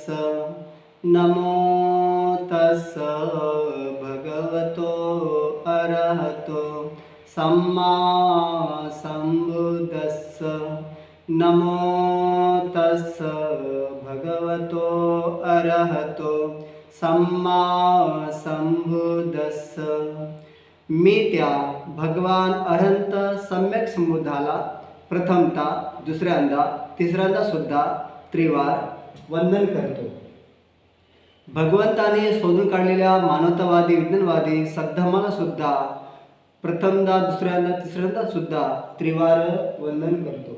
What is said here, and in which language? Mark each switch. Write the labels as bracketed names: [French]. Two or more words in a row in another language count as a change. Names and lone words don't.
[Pali] नमो तस्स भगवतो अरहतो सम्मा संबुद्दस्स। नमो तस्स भगवतो अरहतो सम्मा संबुद्दस्स। [Marathi] मी त्या भगवान अनंत सम्यक संबुद्धाला प्रथमता, दुसऱ्यांदा, तिसऱ्यांदा सुद्धा त्रिवार वंदन करतो. भगवंताने शोधून काढलेल्या मानवतावादी, विज्ञानवादी सद्धर्माला सुद्धा प्रथमदा, दुसऱ्यांदा, तिसऱ्यांदा सुद्धा त्रिवार वंदन करतो.